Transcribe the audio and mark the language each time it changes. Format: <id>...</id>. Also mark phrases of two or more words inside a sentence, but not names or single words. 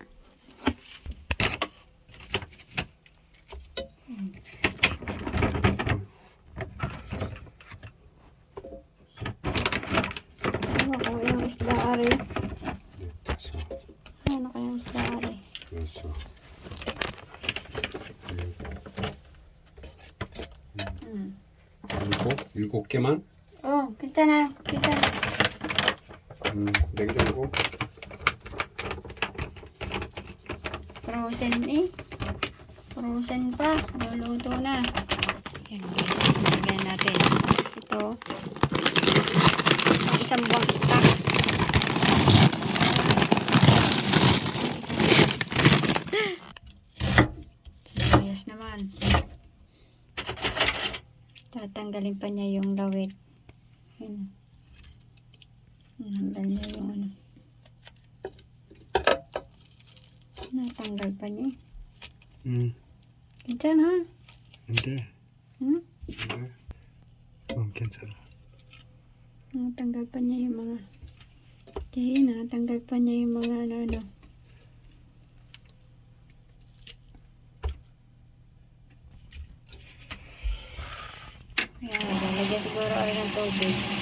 <tl>Ano kaya ang isda ari? Ano kaya ang isda ari?</tl> <ko>됐어. 일곱 개만?</ko> <tl>Oh, kita na. Kita na.</tl> <ko>냉장고.</ko> <tl>Frozen eh. Frozen pa. Luluto na. Yan guys. Lagyan natin. Ito. Isang buwang stock. Sibuyas naman. Tatanggalin pa niya yung lawit. Yan. Natanggal niya yung ano. Natanggal pa niya.</tl> <ko>괜찮아. 근데. 응? 근데. 괜찮아.</ko> <tl>Natanggal pa niya yung mga. Natanggal pa niya yung mga ano. Ayan, lalagyan siguro ay ng tubig.</tl>